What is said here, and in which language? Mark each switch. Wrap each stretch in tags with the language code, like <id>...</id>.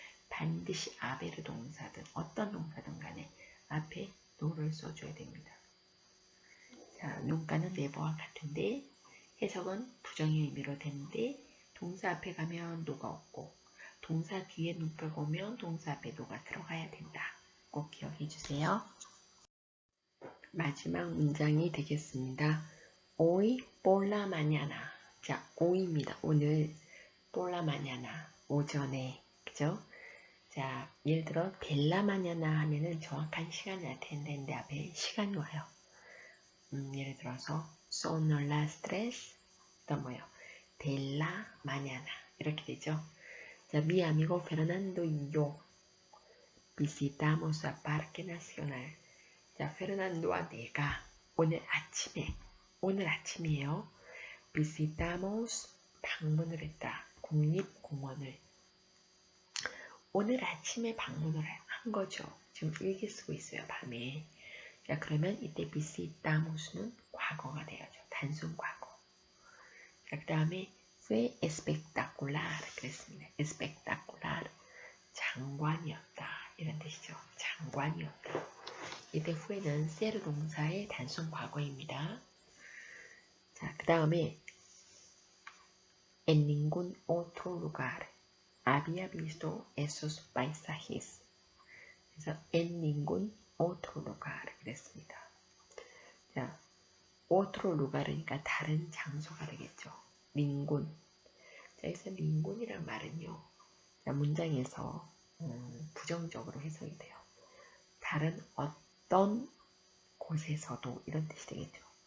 <ko>반드시 아베르 동사든 어떤 동사든 간에 앞에 no를 써줘야 됩니다. 자, nunca는 never와 같은데 해석은 부정의 의미로 되는데 동사 앞에 가면 no가 없고 동사 뒤에 nunca가 오면 동사 앞에 no가 들어가야 된다. 꼭 기억해 주세요. 마지막 문장이 되겠습니다.</ko> <es>Hoy por la mañana.</es> <ko>자, 오입니다. 오늘 폴라마냐나 오전에 그죠? 자, 예를 들어 델라마냐나 하면은 정확한 시간이 나타내는데 앞에 시간이 와요. 예를 들어서</ko> <es>son las tres</es> <ko>또 뭐요? 델라 마냐나 이렇게 되죠.</ko> <es>자, mi amigo Fernando y yo visitamos a Parque Nacional.</es> <ko>자, 페르난도와 내가 오늘 아침이에요. visitamos 방문을 했다. 국립공원을 오늘 아침에 방문을 한 거죠. 지금 일기 쓰고 있어요. 밤에. 자, 그러면 이때 visitamos는 과거가 되어죠. 단순 과거. 자, 그 다음에</ko> <es>fue espectacular</es> <ko>그랬습니다. espectacular 장관이었다. 이런 뜻이죠. 장관이었다. 이때 fue는 ser 동사의 단순 과거입니다.</ko> <es>자, 그 다음에 en ningún otro lugar había visto esos paisajes.</es> <ko>그래서</ko> <es>en ningún otro lugar</es> <ko>그랬습니다. 자, otro lugar이니까 다른 장소가 되겠죠.</ko> <es>ningún.</es> <ko>자, 여기서 ningún이란 말은요. 자, 문장에서 부정적으로 해석이 돼요. 다른 어떤 곳에서도 이런 뜻이 되겠죠.</ko>